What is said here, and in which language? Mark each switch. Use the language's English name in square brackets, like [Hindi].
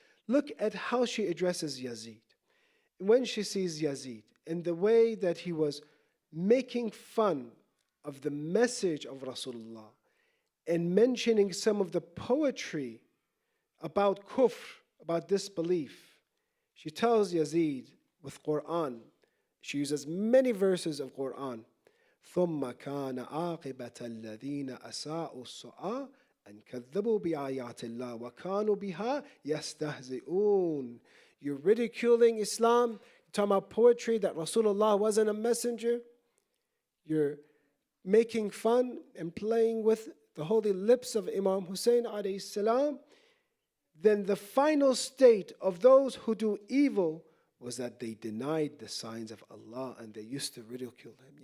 [English] Look at how she addresses Yazid. When she sees Yazid and the way that he was making fun of the message of Rasulullah and mentioning some of the poetry about kufr, about disbelief, she tells Yazid with Quran, she uses many verses of Quran, [Arabic] ثُمَّ كَانَ عَاقِبَةَ الَّذِينَ أَسَاءُوا السُّؤَى أن كذبوا بآيات الله وكانوا بها يستهزئون. [English] You're ridiculing Islam. You're talking about poetry, that Rasulullah wasn't a messenger. You're making fun and playing with the holy lips of Imam Hussein alayhi salam. Then the final state of those who do evil was that they denied the signs of Allah and they used to ridicule him.